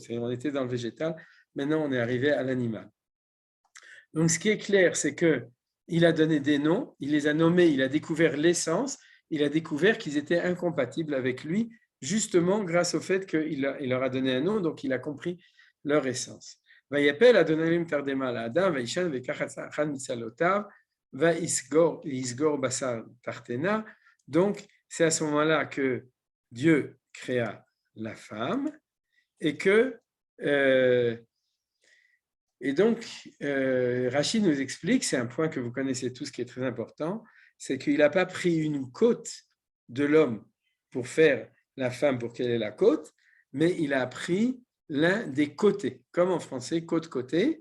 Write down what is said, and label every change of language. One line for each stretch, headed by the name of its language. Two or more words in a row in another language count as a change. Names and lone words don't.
French: C'est-à-dire on était dans le végétal, maintenant on est arrivé à l'animal. Donc ce qui est clair, c'est qu'il a donné des noms, il les a nommés, il a découvert l'essence, il a découvert qu'ils étaient incompatibles avec lui, justement grâce au fait qu'il leur a donné un nom, donc il a compris leur essence.
Hebrew: ויפל אדוני תרדמה לאדם וישן ויקח אחד מצלותיו ויסגור בשר תחתנה.
French: Donc c'est à ce moment-là que Dieu créa la femme et donc Rachid nous explique, c'est un point que vous connaissez tous qui est très important, c'est qu'il n'a pas pris une côte de l'homme pour faire la femme pour qu'elle ait la côte, mais il a pris l'un des côtés, comme en français, côte-côté.